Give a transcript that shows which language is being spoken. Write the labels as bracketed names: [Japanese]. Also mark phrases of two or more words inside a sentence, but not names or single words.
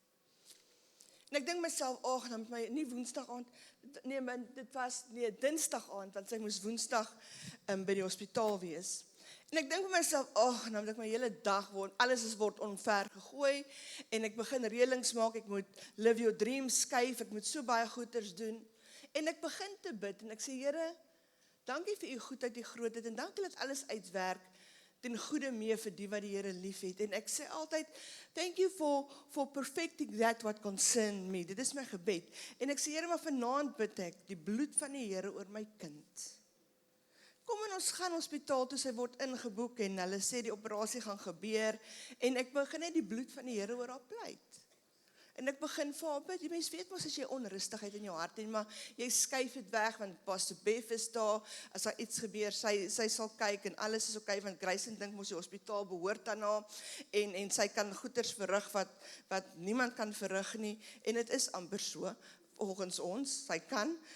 [Afrikaans] En ek dink myself, dan moet my nie woensdag aand, dit was dinsdag aand, want sy moes woensdag by die hospitaal wees. En ek dink vir myself, dan moet ek my hele dag alles word onver gegooi en ek begin reëlings maak, ek moet [English] live your dreams [Afrikaans] skuif, ek moet so baie goeders doen. En ek begin te bid en ek sê, Here, dankie vir u goedheid, die grootheid en dankie dat alles uitwerk ten goeie mee vir die wat die Here liefhet. En ek sê altyd, [English] thank you for perfecting that what concern me. [Afrikaans] Dit is my gebed. En ek sê, Here, maar vanaand bid ek die bloed van die Here oor my kind. Kom en ons gaan hospitaal toe, sy word ingeboek en hulle sê die operasie gaan gebeur en ek begin net die bloed van die Here oor haar pleit. En ek begin vir haar bid, die mens weet mos as jy onrustigheid in jou hart het, maar jy skuif dit weg, want Pastor Beth is daar, as daar iets gebeur, sy sal kyk en alles is okay, want Grayson dink mos die hospitaal behoort aan haar, en sy kan goeders verrig wat niemand kan verrig nie, en dit is amper so, volgens ons, sy kan,